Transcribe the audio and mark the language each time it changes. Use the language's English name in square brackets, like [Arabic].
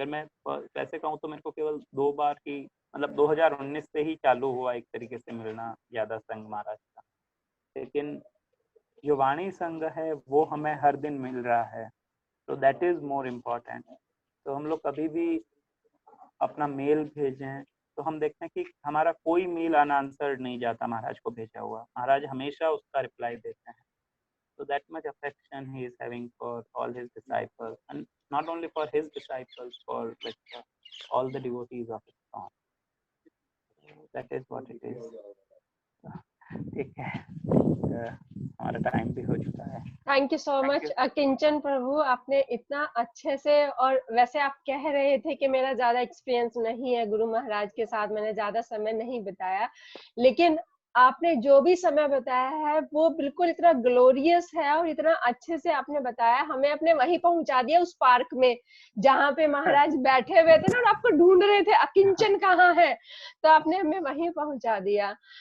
[Hindi] अगर मैं वैसे कहूँ तो मेरे को केवल 2 बार ही, मतलब 2019 से ही चालू हुआ एक तरीके से मिलना ज्यादा संघ महाराज का, लेकिन जो वाणी संघ है वो हमें हर दिन मिल रहा है, तो [English] That is more important. [Hindi] तो हम लोग कभी भी अपना मेल भेजें तो हम देखते हैं कि हमारा कोई मेल अनआंसर्ड नहीं जाता महाराज को भेजा हुआ, महाराज हमेशा उसका रिप्लाई देते हैं। [English] So that much affection he is having for all his disciples, and not only for his disciples, for all the devotees of his song. That is what it is. [Hindi] ठीक है, हमारा टाइम भी हो चुका है। [English] thank you so much [Hindi] अकिंचन प्रभु, आपने इतना अच्छे से, और वैसे आप कह रहे थे कि मेरा ज्यादा एक्सपीरियंस नहीं है गुरु महाराज के साथ, मैंने ज्यादा समय नहीं बिताया, लेकिन आपने जो भी समय बताया है वो बिल्कुल इतना ग्लोरियस है और इतना अच्छे से आपने बताया, हमें अपने वहीं पहुंचा दिया उस पार्क में जहाँ पे महाराज बैठे हुए थे ना, और आपको ढूंढ रहे थे अकिंचन कहाँ है, तो आपने हमें वहीं पहुंचा दिया।